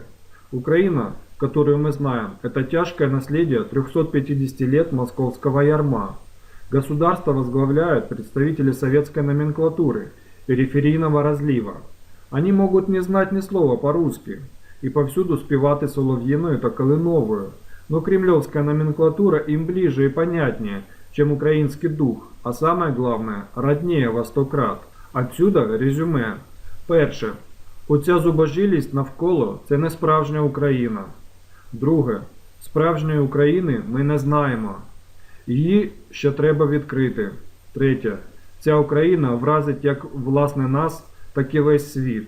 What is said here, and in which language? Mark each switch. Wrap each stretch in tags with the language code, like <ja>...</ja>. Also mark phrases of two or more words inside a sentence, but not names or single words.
<ru>Украина, которую мы знаем, это тяжкое наследие 350 лет московского ярма. Государство возглавляют представители советской номенклатуры, периферийного разлива. Они могут не знать ни слова по-русски и повсюду</ru> <uk>співати солов'їною та калиновою,</uk> <ru>но кремлевская номенклатура им ближе и понятнее, чем украинский дух, а самое главное, роднее во 100 крат. Отсюда резюме. Перше.</ru> <uk>Оця зубожилість навколо – це не справжня Україна. Друге. Справжньої України ми не знаємо. Її ще треба відкрити. Третє. Ця Україна вразить як власне нас, так і весь світ.</uk>